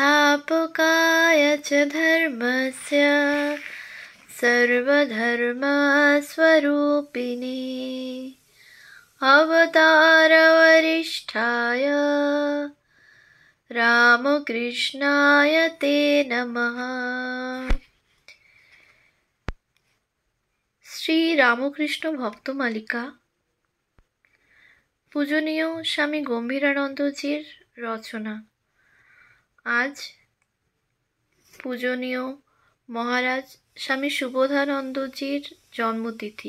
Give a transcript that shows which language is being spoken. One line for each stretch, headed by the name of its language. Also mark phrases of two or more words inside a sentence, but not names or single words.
Sanskrit: संस्थापकाय च धर्मस्य सर्वधर्मस्वरूपिणे अवतारवरिष्ठाय रामकृष्णाय ते नमः।
Bangla: শ্রী রামকৃষ্ণ ভক্তমালিকা পূজনীয় স্বামী গম্ভীরানন্দজির রচনা। আজ পূজনীয় মহারাজ স্বামী সুবোধানন্দজির জন্মতিথি।